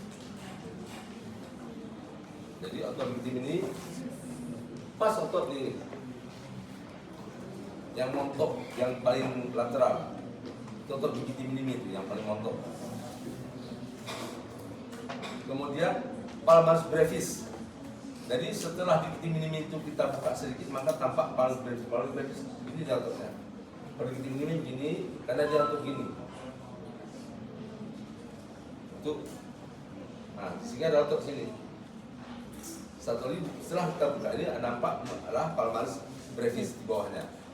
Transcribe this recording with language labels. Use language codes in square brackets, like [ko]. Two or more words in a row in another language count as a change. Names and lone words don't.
[id] Jadi otot digiti minimi pas otot ini yang montok, yang paling lateral. Itu otot digiti minimi itu yang paling montok. Kemudian palmars brevis. Jadi setelah digiti minimi itu kita buka sedikit, maka tampak palmars brevis. Palmars brevis ini dia ototnya. Kalau digiti minimi gini, karena dia otot gini. Untuk, nah, sehingga ada otot sini. Satu lagi setelah kita buka ini nampak adalah palmars brevis di bawahnya.